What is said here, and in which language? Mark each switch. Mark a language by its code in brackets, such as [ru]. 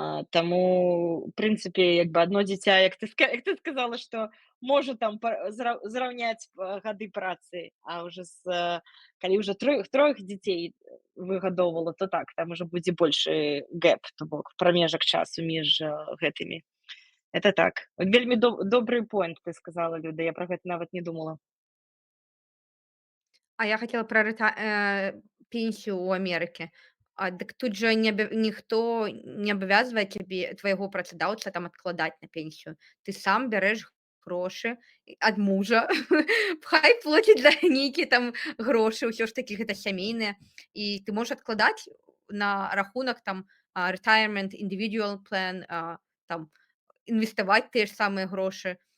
[be] Таму, у прынцыпе, як бы адно дзіця, як ты сказала, што можа там зраўняць гады працы, а ўжо калі ўжо трох дзяцей выгадоўвала, то так, там ужо будзе большы гэп, то бок прамежак часу між гэтымі. [ru] Это так. [be] Вельмі добры поінт ты сказала, Люда, я пра гэта нават не думала. [ru] А я хотела про пенсию у Америки. Дык тут же никто не обязывает тебе, твоего [be] працадаўца [ru] там откладать на пенсию. [be] Ты сам бярэш грошы ад мужа, хай плоціць за нейкія там грошы, ўсё ж такі гэта сямейныя. І ты можаш адкладаць на рахунак там [en] retirement, individual plan, [be] там інвеставаць тыя ж самыя грошы.